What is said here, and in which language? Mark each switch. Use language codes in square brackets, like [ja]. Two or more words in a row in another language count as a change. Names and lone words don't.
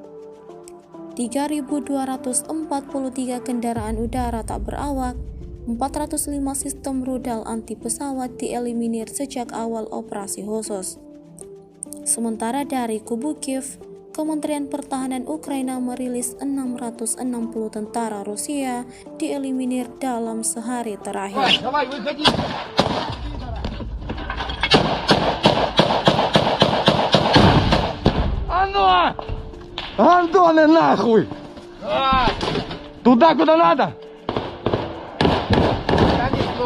[id] 3.243 kendaraan udara tak berawak, 405 sistem rudal anti pesawat dieliminir sejak awal operasi khusus. Sementara dari kubu Kiev, Kementerian Pertahanan Ukraina merilis 660 tentara Rusia dieliminir dalam sehari terakhir. [ru] Давай, выходи. А ну! Антоне, нахуй! Давай! Туда, куда надо! Конечно.